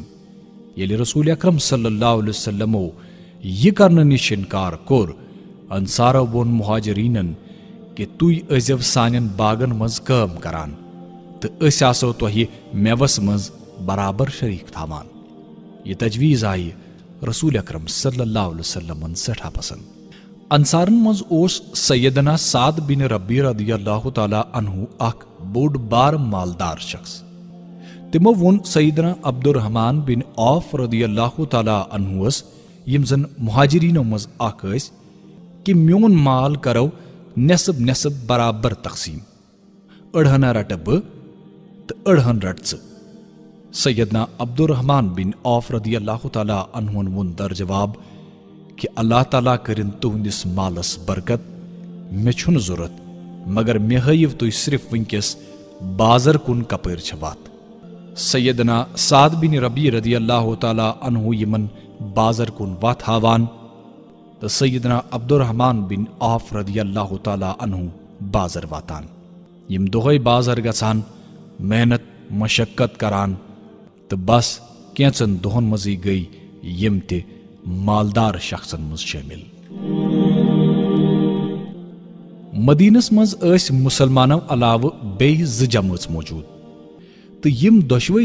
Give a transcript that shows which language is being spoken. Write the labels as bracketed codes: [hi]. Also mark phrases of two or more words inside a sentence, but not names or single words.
[ks] ییٚلہِ رسول اکرم [ar] صلی اللہ علیہ وسلمو [ks] یہ کرنہٕ نِش انکار کوٚر، انصارو ووٚن مہاجرینن کہ تُہۍ ٲسۍزیو سانٮ۪ن باغن منٛز کٲم کران تہٕ أسۍ آسو تۄہہِ میوس منٛز برابر شریٖک تھاوان۔ یہ تجویٖز آیہِ رسول اکرم [ar] صلی اللہ علیہ وسلمن [ks] سٮ۪ٹھاہ پسند۔ انصارن منٛز اوس سیدنا سعد بن ربی [ar] رضی اللہ تعالیٰ عنہ [ks] اکھ بوٚڑ بار مالدار شخص۔ تِمو ووٚن سیدنا عبدالرحمان بن عوف [ar] رضی اللہ تعالیٰ عنہس، [ks] یم زن مہاجرینو منٛز اکھ ٲسۍ، کہ میون مال کرو نصب نصب برابر تقسیم، أڑہنا رٹہٕ بہٕ تہٕ أڑہن رٹ ژٕ۔ سیدنا عبدالرحمان بن عوف [ar] رضی اللہ تعالیٰ عنہن [ks] ووٚن در جواب کہ اللہ تعالیٰ کٔرِن تُہنٛدِس مالس برکت، مےٚ چھُنہٕ ضروٗرت، مگر مےٚ ہٲیِو تُہۍ صرف وٕنکیٚس بازر کُن کپٲرۍ چھِ وتھ۔ سیدنا سعد بن ربی [ar] رضی اللہ تعالیٰ عنہ [ks] یمن بازر کُن وتھ ہاوان تو سیدنا عبدالرحمن بن عوف [ar] رضی اللہ تعالیٰ عنہ [ks] بازر واتان یم دۄہے بازر گژھان محنت مشقت کران تو بس کینچن دۄہن منٛزٕے گٔے یم تہِ مالدار شخصن منٛز شٲمِل مدینس منٛز ٲسۍ مسلمانو علاوٕ بیٚیہِ 2 جمٲژ موجوٗد تہٕ یم دۄشوے